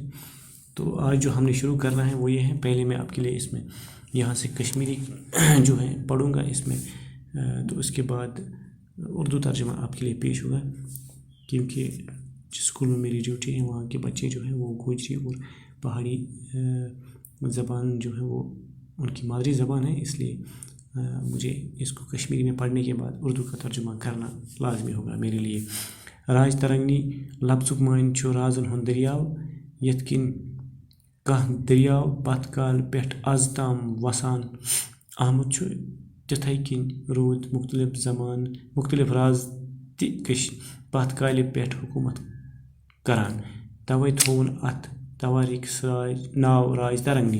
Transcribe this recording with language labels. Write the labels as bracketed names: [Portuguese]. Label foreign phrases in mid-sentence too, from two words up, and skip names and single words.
[Urdu] تو آج جو ہم نے شروع کرنا ہے وہ یہ ہے، پہلے میں آپ کے لیے اس میں یہاں سے کشمیری جو ہے پڑھوں گا اس میں، تو اس کے بعد اردو ترجمہ آپ کے لیے پیش ہوگا، کیونکہ جس اسکول میں میری ڈیوٹی ہے وہاں کے بچے جو ہیں وہ گوجری اور پہاڑی زبان جو ہے وہ ان کی مادری زبان ہے، اس لیے مجھے اس کو کشمیری میں پڑھنے کے بعد اردو کا ترجمہ کرنا لازمی ہوگا میرے لیے۔ [Kashmiri] راج ترنگی لفظک معنی چھُ رازن ہُنٛد دریاو، یتھ کِنۍ کانٛہہ دریاو پتھ کالہِ پٮ۪ٹھ از تام وسان آمُت چھُ، تِتھے کِنۍ روٗدۍ مختلف راز تہِ پتھ کالہِ پٮ۪ٹھ حکوٗمت کران، توے تھوٚوُن اتھ تواریخس ناو راج ترنگی۔